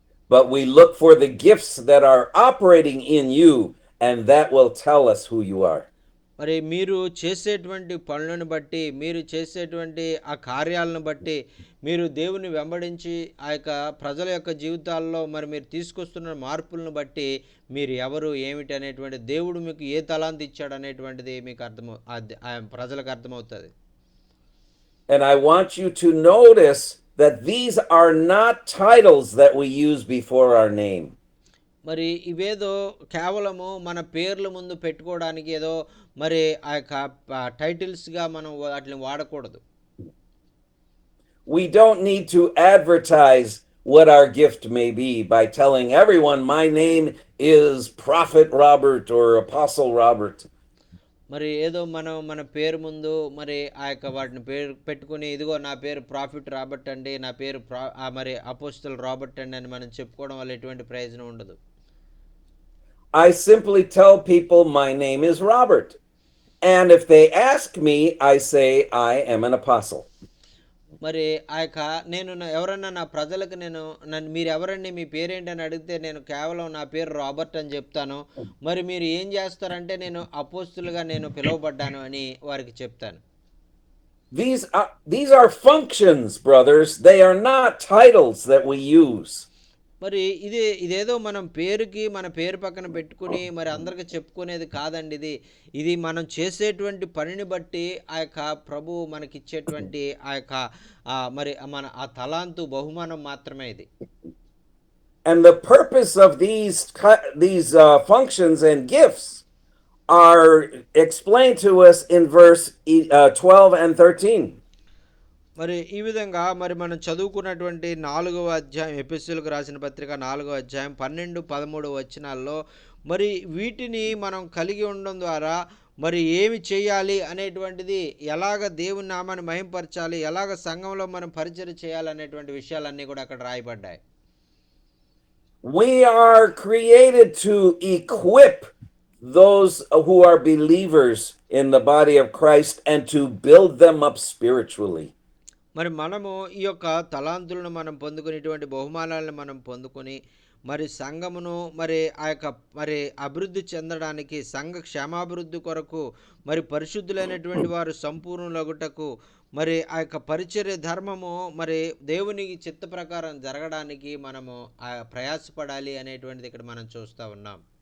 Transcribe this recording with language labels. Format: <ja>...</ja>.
<en>But we look for the gifts that are operating in you, and that will tell us who you are.</en> <te>మరి మీరు చేసేటువంటి పనులను బట్టి, మీరు చేసేటువంటి ఆ కార్యాలను బట్టి, మీరు దేవుని వెంబడించి ఆ యొక్క ప్రజల యొక్క జీవితాల్లో మరి మీరు తీసుకొస్తున్న మార్పులను బట్టి మీరు ఎవరు ఏమిటి అనేటువంటి, దేవుడు మీకు ఏ తలాంతు ఇచ్చాడు అనేటువంటిది మీకు ప్రజలకు అర్థమవుతుంది.</te> <en>And I want you to notice that these are not titles that we use before our name.</en> <te>మరి ఇవేదో కేవలము మన పేర్ల ముందు పెట్టుకోవడానికి ఏదో మరి ఆ యొక్క టైటిల్స్గా మనం వాటిని వాడకూడదు.</te> <en>We don't need to advertise what our gift may be by telling everyone my name is Prophet Robert or Apostle Robert.</en> <te>మరి ఏదో మన పేరు ముందు మరి ఆ యొక్క వాటిని పేరు పెట్టుకుని, ఇదిగో నా పేరు ప్రాఫిట్ రాబర్ట్ అండి, నా పేరు మరి అపోస్తల్ రాబర్ట్ అండి అని మనం చెప్పుకోవడం వల్ల ఎటువంటి ప్రయోజనం ఉండదు.</te> <en>I simply tell people my name is Robert. And if they ask me, I say I am an apostle.</en> <te>మరి ఆ యొక్క నేను ఎవరన్నా నా ప్రజలకు నన్ను మీరు ఎవరండి మీ పేరేంటి అని అడిగితే నేను కేవలం నా పేరు రాబర్ట్ అని చెప్తాను. మరి మీరు ఏం చేస్తారంటే నేను అపోస్తులుగా నేను పిలువబడ్డాను అని వారికి చెప్తాను.</te> <en>These are functions, brothers. They are not titles that we use.</en> <te>మరి ఇదేదో మనం మన పేరు పక్కన పెట్టుకుని మరి అందరికి చెప్పుకునేది కాదండి. ఇది మనం చేసేటువంటి పనిని బట్టి ఆ యొక్క ప్రభువు మనకిచ్చేటువంటి ఆ యొక్క మరి మన ఆ తలాంతు బహుమానం మాత్రమే ఇది.</te> <en>And the purpose of these functions and gifts are explained to us in verse 12 and 13.</en> <te>మరి ఈ విధంగా మరి మనం చదువుకున్నటువంటి 4వ అధ్యాయం ఎఫెసీయులకు రాసిన పత్రిక 4వ అధ్యాయం 12, 13 వచనాల్లో మరి వీటిని మనం కలిగి ఉండడం ద్వారా మరి ఏమి చేయాలి అనేటువంటిది, ఎలాగ దేవుని నామాన్ని మహింపరచాలి, ఎలాగ సంఘంలో మనం పరిచయం చేయాలి అనేటువంటి విషయాలన్నీ కూడా అక్కడ రాయబడ్డాయి.</te> <en>We are created to equip those who are believers in the body of Christ and to build them up spiritually.</en> <te>మరి మనము ఈ యొక్క తలాంతులను మనం పొందుకుని ఇటువంటి బహుమానాలను మనం పొందుకొని మరి సంఘమును మరి ఆ యొక్క మరి అభివృద్ధి చెందడానికి సంఘ క్షేమాభివృద్ధి కొరకు మరి పరిశుద్ధులైనటువంటి వారు సంపూర్ణులగుటకు మరి ఆ యొక్క పరిచర్య ధర్మము మరి దేవుని చిత్త ప్రకారం జరగడానికి మనము ప్రయాసపడాలి అనేటువంటిది ఇక్కడ మనం చూస్తూ ఉన్నాం.</te>